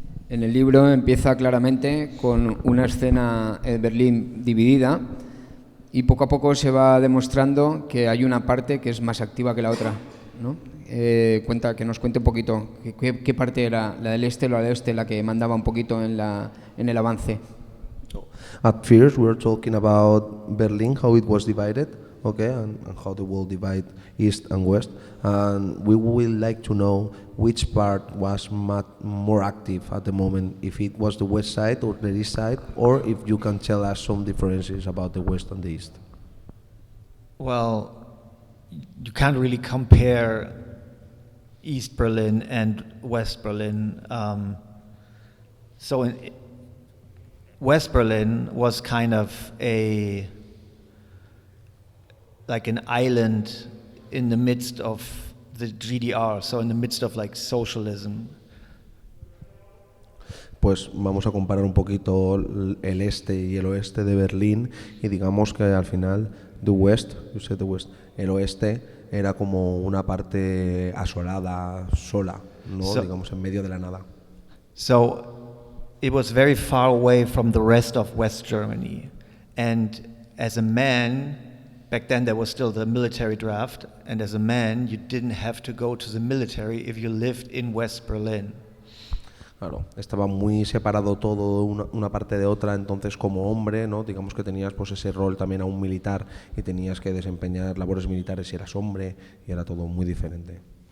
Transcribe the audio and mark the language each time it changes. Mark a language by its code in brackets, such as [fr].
[es] En el libro empieza claramente con una escena en Berlín dividida, y poco a poco se va demostrando que hay una parte que es más activa que la otra, ¿no? que nos cuente un poquito qué parte era, la del este o la del oeste, la que mandaba un poquito en el avance. [en] At first, we were talking about Berlin, how it was divided, okay, and how the world divide east and west. And we would like to know which part was more active at the moment, if it was the west side or the east side, or if you can tell us some differences about the west and the east. Well, you can't really compare East Berlin and West Berlin. So in West Berlin was kind of like an island in the midst of the GDR, so in the midst of like socialism. [es] Pues vamos a comparar un poquito el este y el oeste de Berlín y digamos que al final [en] the west, you said the west, [es] el oeste era como una parte asolada, sola, ¿no? Digamos en medio de la nada. [en] So it was very far away from the rest of West Germany, and as a man, back then there was still the military draft, and as a man you didn't have to go to the military if you lived in West Berlin. [es] Claro, estaba muy separado todo una parte de otra, entonces como hombre, ¿no? Digamos que tenías pues ese rol también aún militar y tenías que desempeñar labores militares si eras hombre y era todo muy diferente.